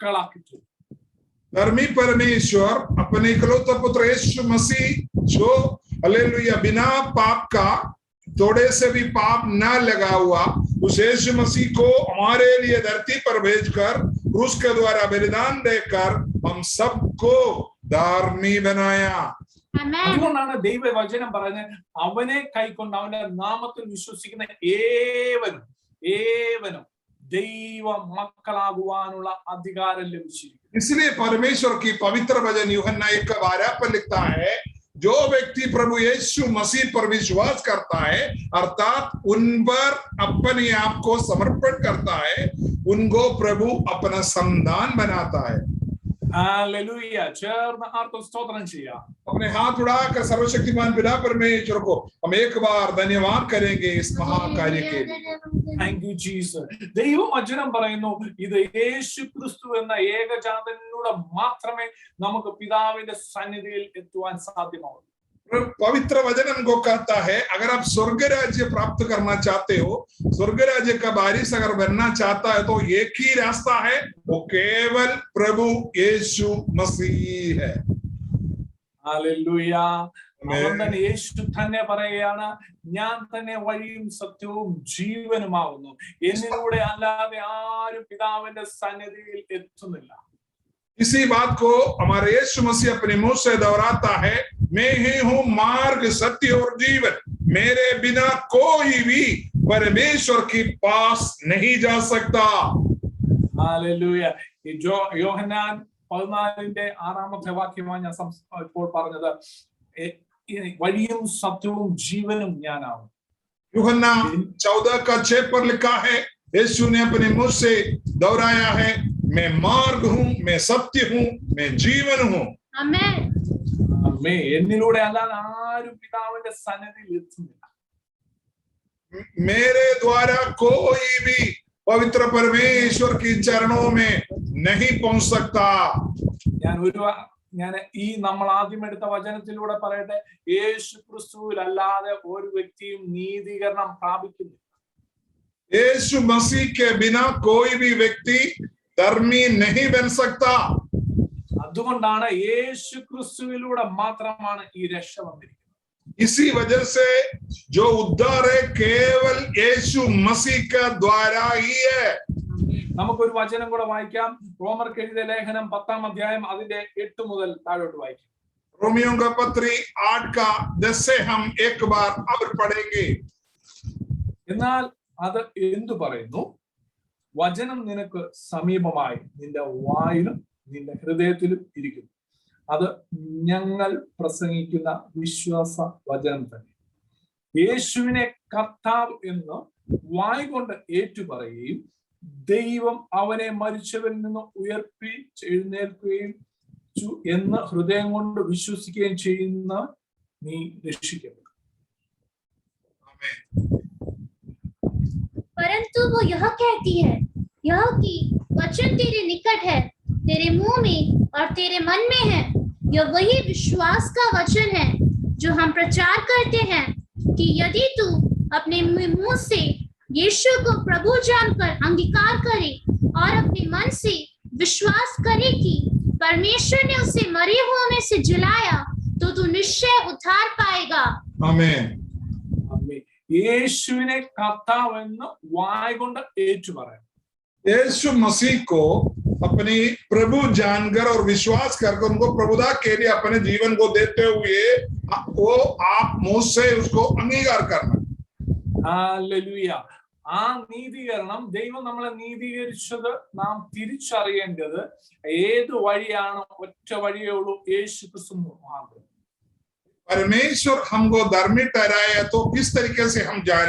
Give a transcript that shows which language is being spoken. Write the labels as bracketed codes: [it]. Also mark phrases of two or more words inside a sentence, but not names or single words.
[hi] धर्मी परमेश्वर अपने इकलौते पुत्र यीशु मसीह जो हालेलुया बिना पाप का थोड़े से भी पाप न लगा हुआ उस यीशु मसीह को हमारे लिए धरती पर भेजकर क्रूस के द्वारा बलिदान देकर हम सबको धार्मी बनाया। [ml] അതുകൊണ്ടാണ് ദൈവവചനം പറയുന്നത്, അവനെ കൈക്കൊണ്ട് അവന്റെ നാമത്തിൽ വിശ്വസിക്കുന്ന ഏവനും ഏവനും ദൈവ മക്കളാകുവാനുള്ള അധികാരം ലഭിച്ചിരിക്കുന്നു। [hi] इसलिए परमेश्वर की पवित्र वचन यूहन्ना 1:12 पर लिखता है, जो व्यक्ति प्रभु यीशु मसीह पर विश्वास करता है अर्थात उन पर अपने आप को समर्पण करता है, उनको प्रभु अपना संतान बनाता है। हालेलुया, [ml] ചേർന്ന് ആർക്കും സ്തോത്രം ചെയ്യാം। [hi] अपने हाथ उड़ाकर सर्वशक्तिमान पिता परमेश्वर को हम एक बार धन्यवाद करेंगे इस महाकार्य के लिए। [en] Thank you Jesus। [ml] ദൈവവചനം പറയുന്നു, ഇത് യേശു ക്രിസ്തു എന്ന ഏകജാതനിലൂടെ മാത്രമേ നമുക്ക് പിതാവിന്റെ സന്നിധിയിൽ എത്തുവാൻ സാധ്യമാവൂ। [hi] पवित्र वचन हमको कहता है, अगर आप स्वर्ग राज्य प्राप्त करना चाहते हो, स्वर्ग राज्य का वारिस अगर बनना चाहता है, तो एक ही रास्ता है, वो केवल प्रभु यीशु मसीह है। [ml] ഹല്ലേലൂയ। അവൻ തന്നെ, യേശു തന്നെ പറയുകയാണ്, ഞാൻ തന്നെ വഴിയും സത്യവും ജീവനുമാകുന്നു, എന്നിലൂടെ അല്ലാതെ ആരും പിതാവിന്റെ സന്നിധിയിൽ എത്തുന്നില്ല। [hi] इसी बात को हमारे यीशु मसीह अपने मुंह से दोहराता है, मैं ही हूं मार्ग सत्य और जीवन, मेरे बिना कोई भी परमेश्वर के पास नहीं जा सकता। हालेलुया। [ml] യോഹന്നാൻ 14:6 വാക്യമാണ് ഞാൻ ഇപ്പോൾ പറഞ്ഞത്, വഴിയും സത്യവും ജീവനും ഞാനാവും। [hi] यूहन्ना 14:6 पर लिखा है, यीशु ने अपने मुंह से दोहराया है, मैं मार्ग हूं, मैं सत्य हूं, मैं जीवन हूं। आमेन। [ml] എന്നിലൂടെ അല്ലാതെ ആരും പിതാവിന്റെ സന്നിധിയിൽ എത്തുന്നില്ല। [hi] मेरे द्वारा कोई भी पवित्र परमेश्वर के चरणों में नहीं पहुंच सकता। [ml] ഞാൻ ഈ നമ്മൾ ആദ്യം എടുത്ത വചനത്തിലൂടെ പറയട്ടെ, യേശു ക്രിസ്തുവിൽ അല്ലാതെ ഒരു വ്യക്തിയും നീതീകരണം പ്രാപിക്കുന്നില്ല। [hi] यीशु मसीह के बिना कोई भी व्यक्ति धर्मी नहीं बन सकता। [ml] അതുകൊണ്ടാണ് യേശു ക്രിസ്തുവിലൂടെ മാത്രമാണ് ഈ രക്ഷ വന്നിരിക്കുന്നത്। [hi] इसी वजह से जो उद्धार है केवल यीशु मसीह के द्वारा ही है। [ml] നമുക്കൊരു വചനം കൂടെ വായിക്കാം, റോമർക്ക് എഴുതിയ ലേഖനം 10-ാം അധ്യായം അതിന്റെ 8 മുതൽ താഴോട്ട് വായിക്കാം। [hi] रोमियों का पत्री 8:10 से हम एक बार और पढ़ेंगे। [ml] എന്നാൽ അത് എന്തു പറയുന്നു? വചനം നിനക്ക് സമീപമായി, നിന്റെ വായിലും നിന്റെ ഹൃദയത്തിലും ഇരിക്കുന്നു, അത് ഞങ്ങൾ പ്രസംഗിക്കുന്ന വിശ്വാസ വചനം തന്നെ। യേശുവിനെ കർത്താവ് എന്ന് വായ് കൊണ്ട് ഏറ്റുപറയുകയും ദൈവം അവനെ മരിച്ചവരിൽ നിന്ന് എഴുന്നേൽക്കുകയും എന്ന് ഹൃദയം കൊണ്ട് വിശ്വസിക്കുകയും ചെയ്യുന്ന നീ രക്ഷിക്കപ്പെടും। [hi] परंतु वो यह कहती है, यह कि वचन तेरे निकट है, तेरे मुंह में और तेरे मन में है। यह वही विश्वास का वचन है जो हम प्रचार करते हैं कि यदि तू अपने मुंह से यीशु को प्रभु जानकर अंगीकार करे और अपने मन से विश्वास करे कि परमेश्वर ने उसे मरे हुओं में से जिलाया, तो तू निश्चय उद्धार पाएगा। आमीन। [ml] യേശുവിനെ കർത്താവെന്ന് വായ് കൊണ്ട് ഏറ്റുപറയാം। [hi] यीशु मसीह को अपनी प्रभु जानकर और विश्वास करके उनको प्रभुता के लिए अपने जीवन को देते हुए वो आप मुंह से उसको अंगीकार करना। [ml] ഹല്ലേലൂയ। ആ നീതീകരണം, ദൈവം നമ്മളെ നീതീകരിച്ചത് നാം തിരിച്ചറിയേണ്ടത് ഏത് വഴിയാണ്? ഒറ്റ വഴിയേ ഉള്ളൂ, യേശു ക്രിസ്തു മാത്രം। [hi] परमेश्वर हमको धर्मी ठहराया तो किस तरीके से हम जाने?